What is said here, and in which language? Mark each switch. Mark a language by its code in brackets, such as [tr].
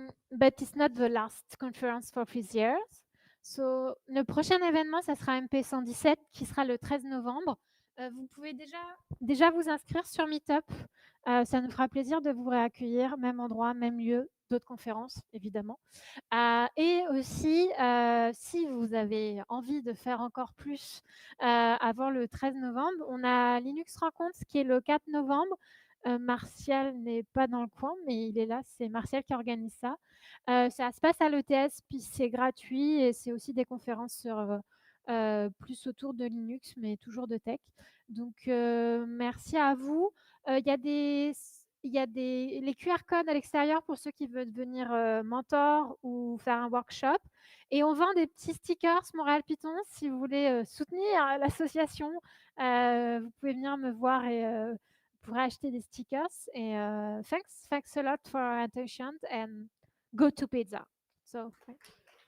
[en] But it's not the last conference for this year. [fr] So, le prochain événement, ça sera MP-117 qui sera le 13 novembre. Vous pouvez déjà vous inscrire sur Meetup. Ça nous fera plaisir de vous réaccueillir, même endroit, même lieu, d'autres conférences, évidemment. Et aussi, si vous avez envie de faire encore plus avant le 13 novembre, on a Linux Rencontre qui est le 4 novembre. Martial n'est pas dans le coin, mais il est là. C'est Martial qui organise ça. Ça se passe à l'ETS, puis c'est gratuit et c'est aussi des conférences sur plus autour de Linux, mais toujours de tech. Donc, merci à vous. Il y a les QR codes à l'extérieur pour ceux qui veulent devenir mentor ou faire un workshop. Et on vend des petits stickers Montréal Python. Si vous voulez soutenir l'association, vous pouvez venir me voir et vous pourrez acheter des stickers. [en] Et thanks a lot for your attention and go to pizza. So, thanks.